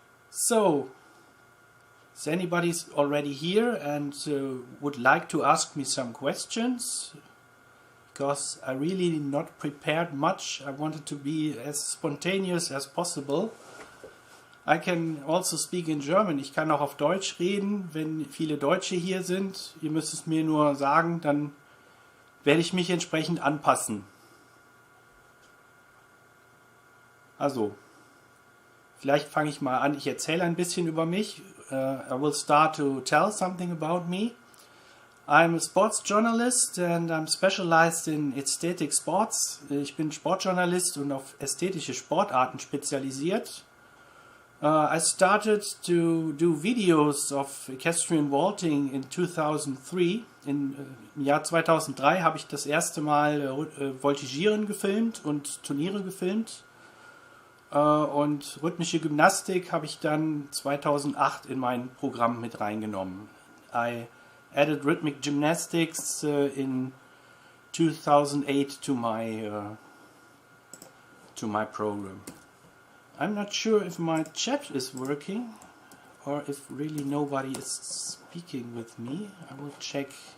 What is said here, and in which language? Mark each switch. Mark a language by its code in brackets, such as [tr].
[en] So, is anybody already here and would like to ask me some questions? Because I really not prepared much. I wanted to be as spontaneous as possible. I can also speak in German. [de] Ich kann auch auf Deutsch reden, wenn viele Deutsche hier sind. Ihr müsst es mir nur sagen, dann werde ich mich entsprechend anpassen. Also, vielleicht fange ich mal an. Ich erzähle ein bisschen über mich. [en] I will start to tell something about me. I'm a sports journalist and I'm specialized in aesthetic sports. [de] Ich bin Sportjournalist und auf ästhetische Sportarten spezialisiert. [en] I started to do videos of equestrian vaulting in 2003. [de] Im Jahr 2003 habe ich das erste Mal Voltigieren gefilmt und Turniere gefilmt. Und rhythmische Gymnastik habe ich dann 2008 in mein Programm mit reingenommen. [en] I added rhythmic gymnastics in 2008 to my program. I'm not sure if my chat is working or if really nobody is speaking with me. I will check.